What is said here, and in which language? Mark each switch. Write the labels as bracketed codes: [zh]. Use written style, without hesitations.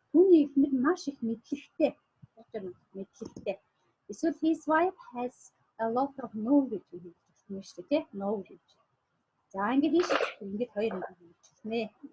[mn] Түүний ихнэр маш их мэдлэгтэй. Мэдлэгтэй. Эсвэл [en] his wife has a lot of knowledge [mn] гэж хэлсэн шүү дээ тий. [en] Knowledge. [mn] За ингэж хоёр юм хэлчихнэ.